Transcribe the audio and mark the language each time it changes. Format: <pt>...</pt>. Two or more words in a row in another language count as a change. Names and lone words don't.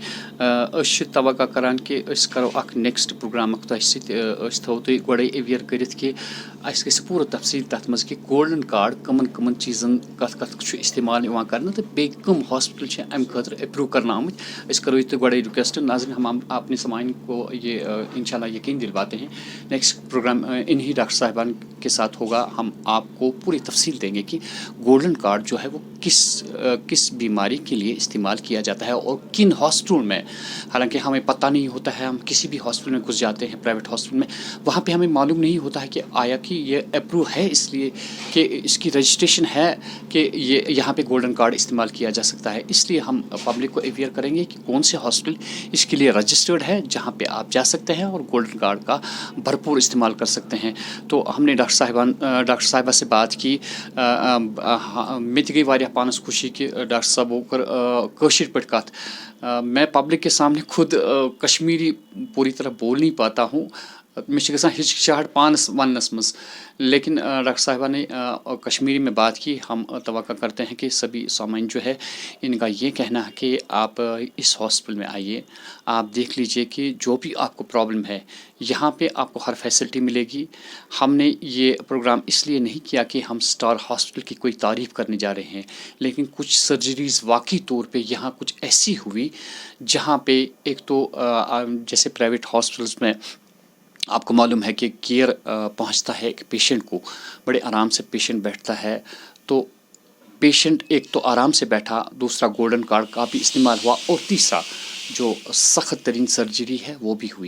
<ks>أسۍ چھِ توقع کَران کہِ أسۍ کَرو اَکھ</ks> <en>next program</en> <ks>اَکھ تۄہہِ سۭتۍ أسۍ تھاوو تُہۍ گۄڈَے ایویَر کٔرِتھ کہِ اَسہِ گژھِ پوٗرٕ تفصیٖل تَتھ منٛز کہِ گولڈن کارڈ کٕمَن چیٖزَن کَتھ چھُ اِستعمال یِوان کَرنہٕ تہٕ بیٚیہِ کٕم ہاسپِٹل چھِ اَمہِ خٲطرٕ ایپروٗ کَرنہٕ آمٕتۍ. أسۍ کَرو یہِ تۄہہِ گۄڈَے رِکویسٹ ناظریٖن</ks> <ur>ہم اپنے سامعین کو یہ انشاء اللہ یقین دلواتے ہیں</ur> <en>next program</en> <ur>انہی ڈاکٹر صاحبان کے ساتھ ہوگا. ہم آپ کو پوری تفصیل دیں گے کہ گولڈن کارڈ جو ہے وہ کس بیماری کے لیے استعمال کیا جاتا ہے اور کن ہاسپٹلوں میں. حالانکہ ہمیں پتہ نہیں ہوتا ہے, ہم کسی بھی ہاسپٹل میں گھس جاتے ہیں</ur> <en>private hospital</en> <ur>میں, وہاں پہ ہمیں معلوم نہیں ہوتا ہے کہ آیا کہ یہ اپروو ہے اس لیے کہ اس کی رجسٹریشن ہے کہ یہ یہاں پہ گولڈن کارڈ استعمال کیا جا سکتا ہے. اس لیے ہم پبلک کو اویئر کریں گے کہ کون سے ہاسپٹل اس کے لیے رجسٹرڈ ہے جہاں پہ آپ جا سکتے ہیں اور گولڈن کارڈ کا بھرپور استعمال کر سکتے ہیں. تو ہم نے ڈاکٹر صاحبہ سے بات کی,</ur> <ks>مےٚ تہِ گٔے واریاہ پانَس خوشی کہ ڈاکٹر صٲبو کٔر کٲشِر پٲٹھۍ کَتھ.</ks> <ur>میں پبلک کے سامنے خود کشمیری پوری طرح بول نہیں پاتا ہوں,</ur> <ks>مےٚ چھِ گژھان ہچکچاہٹ پانَس وَننَس منٛز,</ks> <ur>لیکن ڈاکٹر صاحبہ نے کشمیری میں بات کی. ہم توقع کرتے ہیں کہ سبھی سامعین جو ہے ان کا یہ کہنا ہے کہ آپ اس ہاسپٹل میں آئیے, آپ دیکھ لیجئے کہ جو بھی آپ کو پرابلم ہے یہاں پہ آپ کو ہر فیسلٹی ملے گی. ہم نے یہ پروگرام اس لیے نہیں کیا کہ ہم اسٹار ہاسپٹل کی کوئی تعریف کرنے جا رہے ہیں, لیکن کچھ سرجریز واقعی طور پہ یہاں کچھ ایسی ہوئی جہاں پہ ایک تو جیسے</ur> <en>private hospitals</en> <ur>میں آپ کو معلوم ہے کہ کیئر پہنچتا ہے ایک پیشنٹ کو, بڑے آرام سے پیشنٹ بیٹھتا ہے, تو پیشنٹ ایک تو آرام سے بیٹھا, دوسرا گولڈن کارڈ کا بھی استعمال ہوا, اور تیسرا جو سخت ترین سرجری ہے وہ بھی ہوئی.</ur>